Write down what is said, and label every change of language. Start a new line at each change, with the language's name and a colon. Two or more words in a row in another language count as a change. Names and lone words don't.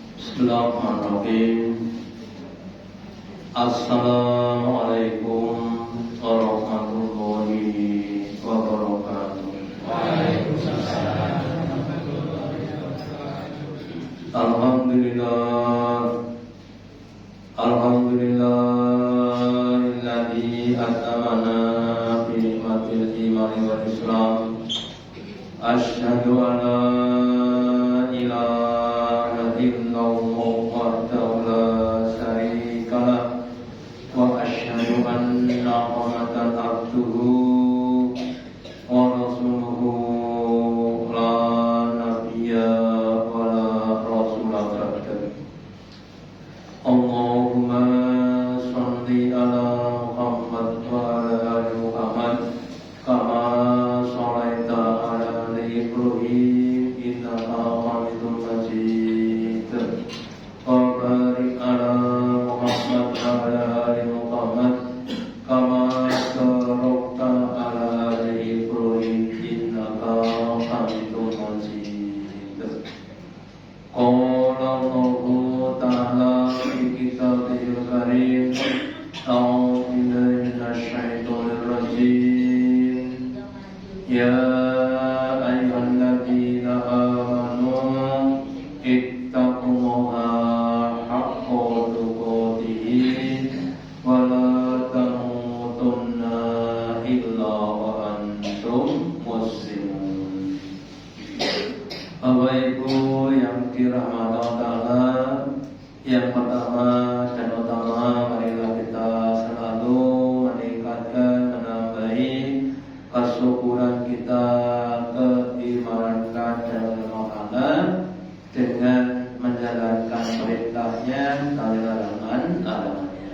Arabic: بسم الله الرحمن الرحيم. السلام عليكم ورحمة الله وبركاته. Waalaikumsalam. الحمد لله الذي أتمنا ب نعمة الإيمان والإسلام. أشهد أن لا إله إلا الله وحده لا شريك له و أشهد أن محمدا عبده و رسوله لا نبي و لا رسول بعد. اللهم صل على محمد و على آل محمد كما صليت على آل إبراهيم إنك حميد مجيد. و بارك على محمد و على آل محمد كما باركت على آل إبراهيم إنك حميد مجيد. قال الله تعالى في كتابه الكريم. أعوذ بالله من الشيطان الرجيم. يا أيها الذين آمنوا اتقوا الله حق تقاته و لا تموتن إلا و أنتم مسلمون.
Indonesian: Bapak Ibu yang dirahmati
Arabic: الله تعالى,
Indonesian: yang pertama dan utama, marilah kita selalu meningkatkan, menambahi kesyukuran kita, keimanan dan ketakwaan dengan menjalankan perintahnya dan larangan-larangannya.